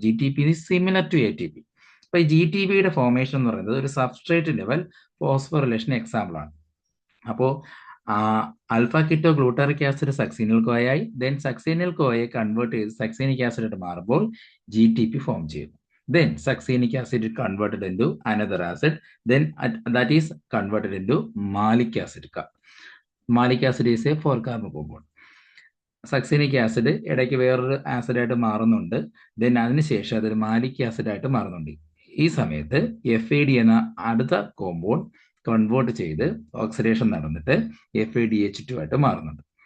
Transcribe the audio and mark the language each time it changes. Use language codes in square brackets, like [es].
[en] GTP is similar to ATP. [ml] അപ്പൊ ഈ GTPയുടെ formation എന്ന് പറയുന്നത് ഒരു സബ്സ്ട്രേറ്റ് ലെവൽ ഫോസ്ഫോറിലേഷൻ എക്സാമ്പിൾ ആണ്. അപ്പോൾ ആൽഫ കീറ്റോഗ്ലൂട്ടാറിക് ആസിഡ് സക്സീനിയൽ കോയായി, ദെൻ സക്സീനിയൽ കോയെ കൺവേർട്ട് ചെയ്ത് സക്സീനിക് ആസിഡ് ആയിട്ട് മാറുമ്പോൾ GTP ഫോം ചെയ്യുന്നു. [en] Then succinic acid is converted into another acid. Then that is converted into malic acid. Malic acid is a 4 carbon compound. [ml] സക്സീനിക് acid ഇടയ്ക്ക് വേറൊരു ആസിഡായിട്ട് മാറുന്നുണ്ട്. Then അതിനുശേഷം അതൊരു മാലിക് ആസിഡായിട്ട് മാറുന്നുണ്ട്. ഈ സമയത്ത് FAD എന്ന അടുത്ത കോമ്പൗണ്ട് കൺവേർട്ട് ചെയ്ത് ഓക്സിഡേഷൻ നടന്നിട്ട് FADH2 ആയിട്ട് മാറുന്നുണ്ട്.